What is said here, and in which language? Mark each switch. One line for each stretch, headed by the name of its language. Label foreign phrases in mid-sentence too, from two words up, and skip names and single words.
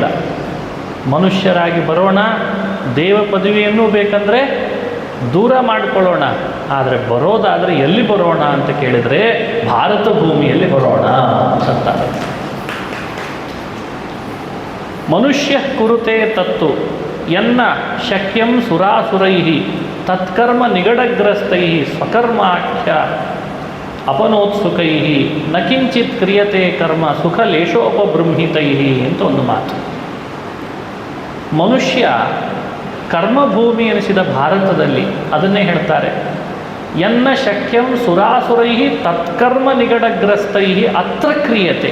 Kannada: ಮನುಷ್ಯರಾಗಿ ಬರೋಣ, ದೇವ ಪದವಿಯನ್ನು ಬೇಕಂದರೆ ದೂರ ಮಾಡಿಕೊಳ್ಳೋಣ. ಆದರೆ ಬರೋದಾದರೆ ಎಲ್ಲಿ ಬರೋಣ ಅಂತ ಕೇಳಿದರೆ ಭಾರತ ಭೂಮಿಯಲ್ಲಿ ಬರೋಣ ಅಂತಾರೆ.
Sanskrit: ಮನುಷ್ಯ ಕುರುತೆ ತತ್ತು ಎನ್ನ ಶಕ್ಯಂ ಸುರಾಸುರೈ ತತ್ಕರ್ಮ ನಿಗಡಗ್ರಸ್ತೈ ಸ್ವಕರ್ಮಾಖ್ಯ ಅಪನೋತ್ಸುಕೈ ನ ಕಿಂಚಿತ್ ಕ್ರಿಯತೆ ಕರ್ಮ ಸುಖ ಲೇಷೋಪಬೃಂಹಿತೈ
Kannada: ಅಂತ ಒಂದು ಮಾತು. ಮನುಷ್ಯ ಕರ್ಮಭೂಮಿ ಎನಿಸಿದ ಭಾರತದಲ್ಲಿ ಅದನ್ನೇ ಹೇಳ್ತಾರೆ,
Sanskrit: ಎನ್ನ ಶಕ್ಯಂ ಸುರಾಸುರೈ ತತ್ಕರ್ಮ ನಿಗಡಗ್ರಸ್ತೈ ಅತ್ರ ಕ್ರಿಯತೆ.